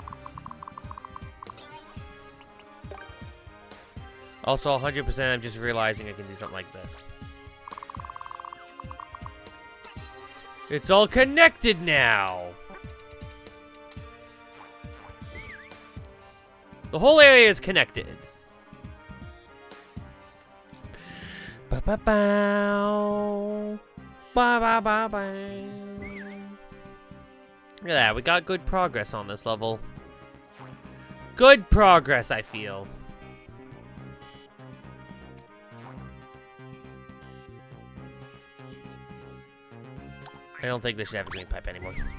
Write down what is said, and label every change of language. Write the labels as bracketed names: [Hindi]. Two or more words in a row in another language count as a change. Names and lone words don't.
[English] Also, 100% I'm just realizing I can do something like this. It's all connected now! The whole area is connected. Ba-ba-bow. Ba-ba-ba-bow. Look at that, we got good progress on this level. Good progress, I feel. I don't think they should have a green pipe anymore.